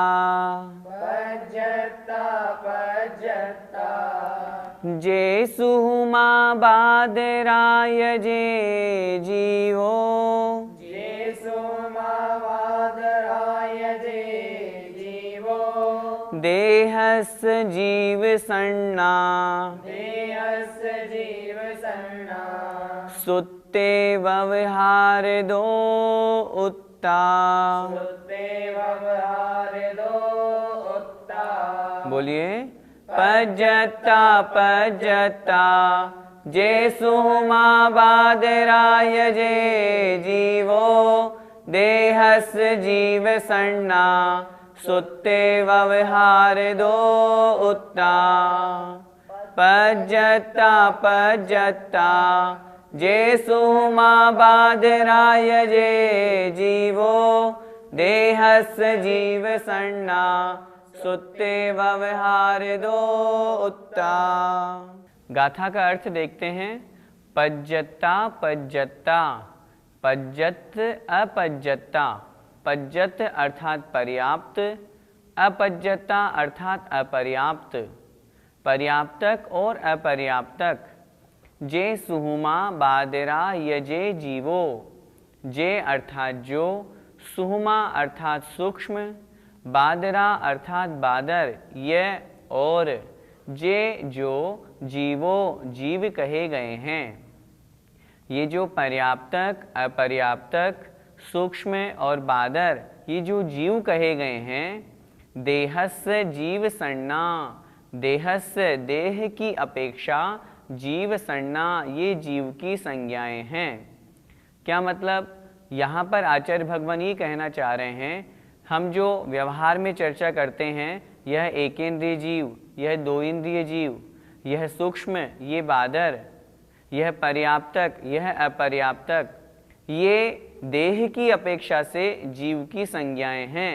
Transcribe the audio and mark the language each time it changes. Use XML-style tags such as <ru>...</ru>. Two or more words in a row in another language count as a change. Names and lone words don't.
<pra>पज्जता पज्जता जे सुहुमा बादराय जे जीवो जे सुहुमा बादराय जे जीवो देहस जीव सन्ना देहस जीव सन्ना सुत्ते व्यवहार दो उत्ता सुत्ते व्यवहार दो उत्ता। बोलिए पज्जता पज्जता जे सुहुमा बादराय जे जीवो देहस जीव सन्ना सुत्ते व्यवहार दो उत्ता। पज्जता पज्जता जे सुहुमा बादराय जे जीवो देहस जीव सन्ना सुत्ते व्यवहार दो उत्ता।</pra> <hi>गाथा का अर्थ देखते हैं।</hi> <pra>पज्जता पज्जता, पज्जत अपज्जता,</pra> <hi>पज्जत अर्थात पर्याप्त, अपज्जता अर्थात अपर्याप्त, पर्याप्तक और अपर्याप्तक।</hi> <pra>जे सुहुमा बादरा यजे जीवो,</pra> <hi>जे अर्थात जो, सुहुमा अर्थात सूक्ष्म, बादरा अर्थात बादर, यह और, जे जो जीवो जीव कहे गए हैं। ये जो पर्याप्तक, अपर्याप्तक, सूक्ष्म और बादर ये जो जीव कहे गए हैं,</hi> <pra>देहस्य जीव सन्ना,</pra> <hi>देहस्य देह की अपेक्षा जीव सन्ना ये जीव की संज्ञाएं हैं। क्या मतलब? यहाँ पर आचार्य भगवान ये कहना चाह रहे हैं हम जो व्यवहार में चर्चा करते हैं, यह एक इंद्रिय जीव, यह दो इंद्रिय जीव, यह सूक्ष्म, ये बादर, यह पर्याप्तक, यह अपर्याप्तक, ये देह की अपेक्षा से जीव की संज्ञाएं हैं।</hi>